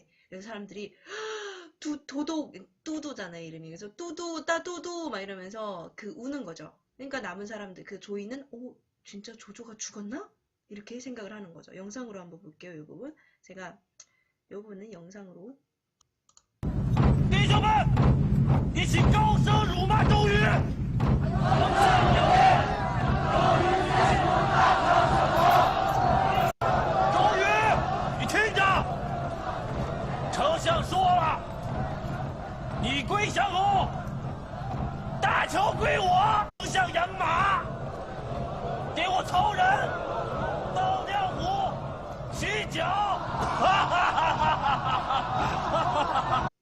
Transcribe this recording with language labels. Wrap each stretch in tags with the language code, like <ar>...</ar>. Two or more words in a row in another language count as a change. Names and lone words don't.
<ko>그래서 사람들이 도도, 뚜두잖아요, 이름이. 그래서 뚜두, 따뚜두 막 이러면서 우는 거죠. 그러니까 남은 사람들, 그 조인은 진짜 조조가 죽었나? 이렇게 생각을 하는 거죠. 영상으로 한번 볼게요, 이 부분. 제가 이 부분은 영상으로</ko> <zh>弟兄们，一起高声辱骂周瑜！周瑜，你听着，丞相说了，你归降后，大乔归我，丞相养马，给我曹仁、到亮虎、洗脚，哈哈哈哈哈哈！</zh>